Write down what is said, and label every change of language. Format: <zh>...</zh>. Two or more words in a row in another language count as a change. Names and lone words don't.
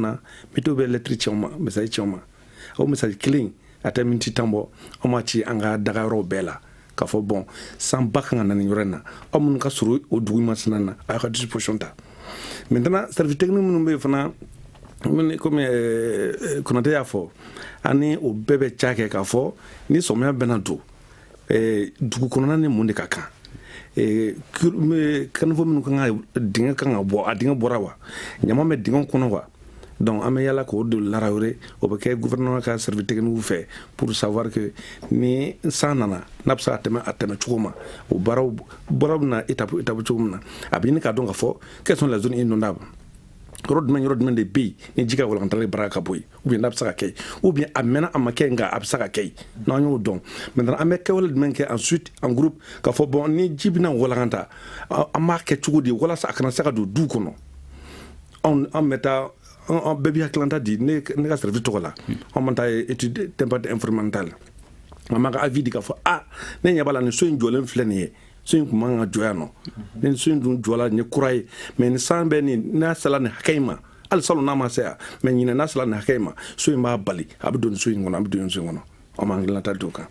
<bm>na météo bɛ lettre ci ma message ci ma o message kelen a tɛ miniti 10 bɔ o ma ci an ka daga yɔrɔ bɛɛ la k'a fɔ bon san ba kan ka na nin yɔrɔ in na aw minnu ka surun o dugu masina na a y'a ka disposition ta</bm> <fr>maintenant service technique</fr> <bm>minnu bɛ yen fana comme Konate y'a fɔ ani o bɛɛ bɛ ca kɛ k'a fɔ ni sɔmiya bɛna don dugu kɔnɔna ni mun de ka kan kanifo minnu kan ka dingɛ kan ka bɔ a dingɛ bɔra wa ɲama bɛ dingɛ kɔnɔ wa donc an bɛ yala k'o de larawere o bɛ kɛ gouvernement ka</bm> <fr>service technique</fr> <bm>fɛ</bm> <fr>pour savoir que</fr> <bm>ni san nana n'a bɛ se a tɛmɛ cogo ma o baaraw bɛna étape cogo min na a bɛ ɲini k'a dɔn k'a fɔ</bm> <fr>quelles sont les zones inondables</fr> <bm>yɔrɔ jumɛn de bɛ yen ni ji ka walantali baara ka bɔ yen</bm> <fr>ou bien</fr> <bm>n'a bɛ se ka kɛ</bm> <fr>ou bien</fr> <bm>a mɛnna a ma kɛ nka a bɛ se ka kɛ n'an y'o dɔn maintenant an bɛ kɛwale jumɛn kɛ</bm> <fr>ensuite en groupe</fr> <bm>k'a fɔ bon ni ji bɛna walanta an b'a kɛ cogo di walasa a kana se ka don du kɔnɔ an bɛ taa bɛɛ b'i hakilanta di ne ka service tɔgɔ la an b'an taa</bm> <fr>étude d'impact environnemental</fr> <bm>an b'an ka avis di k'a fɔ ne ɲɛ b'a la nin so in jɔlen filɛ nin ye so in kun man ka jɔ yan nɔ ni so in dun jɔla nin ye kura ye mais ni san bɛ nin n'a sela nin hakɛ in ma hali salon n'a ma se yan mais ɲinɛ n'a sela nin hakɛ in ma so in b'a bali a bɛ don nin so in kɔnɔ a bɛ don nin so in kɔnɔ an b'an hakilanta di o kan.</bm>